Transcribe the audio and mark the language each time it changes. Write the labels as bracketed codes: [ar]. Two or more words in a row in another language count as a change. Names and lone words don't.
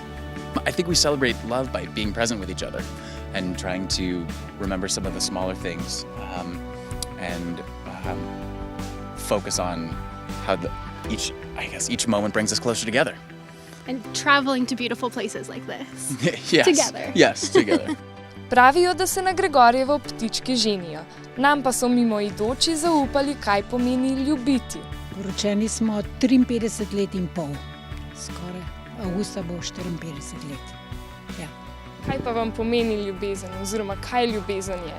[en] I think we celebrate love by being present with each other and trying to remember some of the smaller things and focus on how each moment brings us closer together. And traveling to beautiful places like this. Yes. Together. Yes, together. [sl] Pravijo, da se na Gregorjevo ptički ženijo. Nam pa so mimoidoči zaupali, kaj pomeni ljubiti. Poročeni smo 53 let in pol. Skoraj avgusta bo 54 let. Ja. Kaj pa vam pomeni ljubezen oziroma kaj ljubezen je?